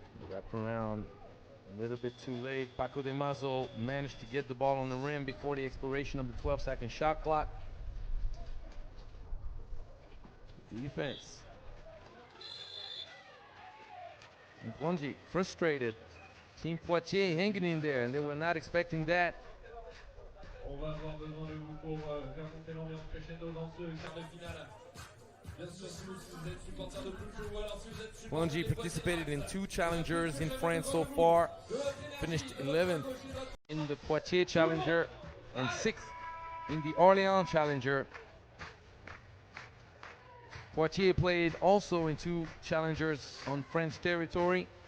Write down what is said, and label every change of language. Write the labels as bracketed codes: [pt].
[en] Wrap around a little bit too late. Paco de Mazo managed to get the ball on the rim before the expiration of the 12-second shot clock. Defense. And Plunge frustrated Team Poitiers hanging in there, and they were not expecting that. [fr] On va avoir besoin de vous pour faire monter l'ambiance crescendo dans ce quart de finale. Bien sûr, si vous êtes supporter de Plunge ou alors si vous êtes supporter Plunge des [en] participated in Poitiers, 2 challengers in France so far. Finished 11th in the Poitiers Challenger and 6th in the Orléans Challenger. Poitiers played also in 2 challengers on French territory.